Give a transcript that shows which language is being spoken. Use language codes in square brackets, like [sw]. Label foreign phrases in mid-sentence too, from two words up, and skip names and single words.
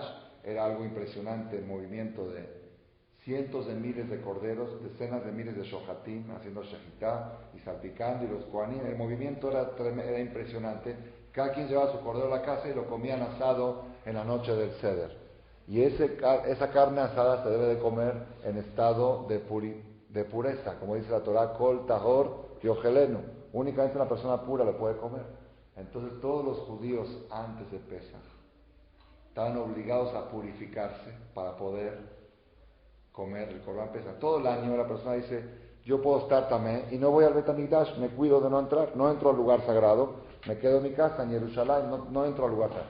[es] Era algo impresionante, el movimiento de cientos de miles de corderos, decenas de miles de shohatim haciendo shechitá y salpicando, y los kohanim. El movimiento era impresionante. Cada quien llevaba su cordero a la casa y lo comían asado en la noche del Seder. Y esa carne asada se debe de comer en estado de pureza, como dice la Torah, [he] כל טהור יאכלנו. [es] Únicamente una persona pura lo puede comer. Entonces todos los judíos antes de Pesach estaban obligados a purificarse para poder comer el [he] קרבן פסח. [es] Todo el año la persona dice, yo puedo estar tamé y no voy al [he] בית המקדש, [es] me cuido de no entrar, no entro al lugar sagrado, me quedo en mi casa en Jerusalén, no entro al lugar sagrado.